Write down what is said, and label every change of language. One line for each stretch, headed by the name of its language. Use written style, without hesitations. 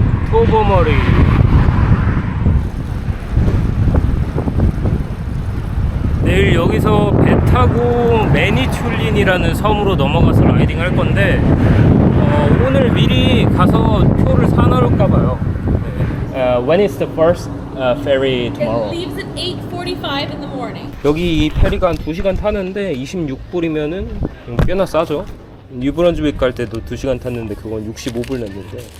Korean: 토버머리. 내일 여기서 배 타고 매니튤린이라는 섬으로 넘어가서 라이딩 할 건데, 오늘 미리 가서 표를 사놓을까봐요.
English: When is the first ferry tomorrow? It leaves at 8:45 in the morning.
Korean: 여기 이 페리가 한 2시간 타는데 26불이면은 꽤나 싸죠. 뉴브런즈윅 갈 때도 2시간 탔는데 그건 65불 냈는데.